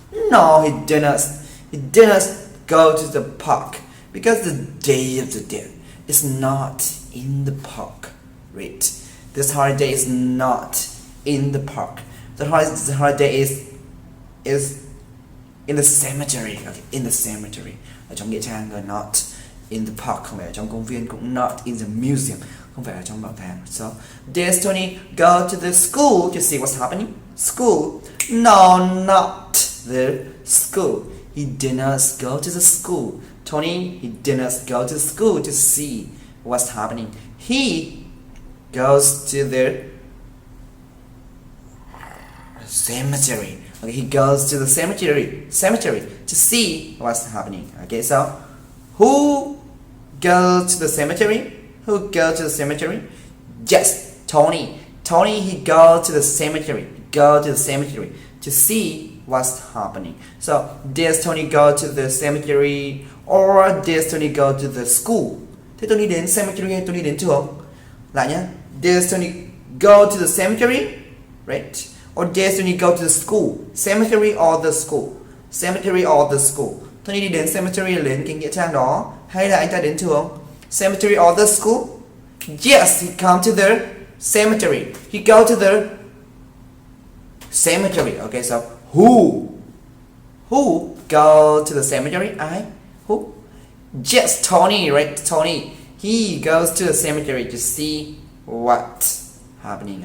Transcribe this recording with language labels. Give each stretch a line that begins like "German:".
English: No, he didn't go to the park because the Day of the Dead is not in the park, right? This holiday is not in the park. The holiday is in the cemetery. Okay, in the cemetery.
Vietnamese: Ở trong nghĩa trang,
English: not in the park,
Vietnamese: không phải ở trong công viên, cũng
English: not in the museum,
Vietnamese: không phải ở trong bảo tàng.
English: So, did Tony go to the school to see what's happening? School? No, not the school. He did not go to the school. Tony, he did not go to school to see what's happening. He goes to the cemetery. Okay, he goes to the cemetery to see what's happening. Okay, so who goes to the cemetery? Who goes to the cemetery? Yes, Tony. Tony, he goes to the cemetery. Go to the cemetery to see what's happening. So, does Tony go to the cemetery or does Tony go to the school?
Vietnamese: Thế Tony đến cemetery hay Tony đến trường? Lại nhá.
English: Does Tony go to the cemetery? Right? Or does Tony go to the school? Cemetery or the school? Cemetery or the school?
Vietnamese: Tony đi đến cemetery là đến cái nghĩa trang đó hay là anh ta đến trường?
English: Cemetery or the school? Yes, he come to the cemetery. He go to the cemetery. Okay, so who go to the cemetery? I? Who? Yes, Tony, right? Tony. He goes to the cemetery to see what's happening.